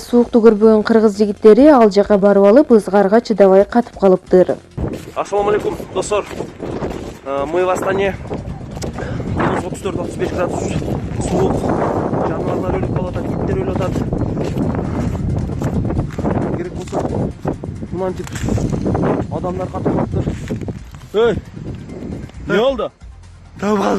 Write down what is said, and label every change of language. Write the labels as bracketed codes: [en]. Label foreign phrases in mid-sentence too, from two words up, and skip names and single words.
[ky] суукту көрбөгөн кыргыз жигиттери ал жака барып алып, ызгарга чыдабай катып калыптыр. Ассаламу алейкум, достор. [ru] Мы в Астане. [ky] Минус 34-35 градус суук. Жаныбарлар өлүп калат, иттер өлүп атат. Керек болсо мынантип адамдар катып калыптыр. Эй! Не болду? Тоңуп калдым.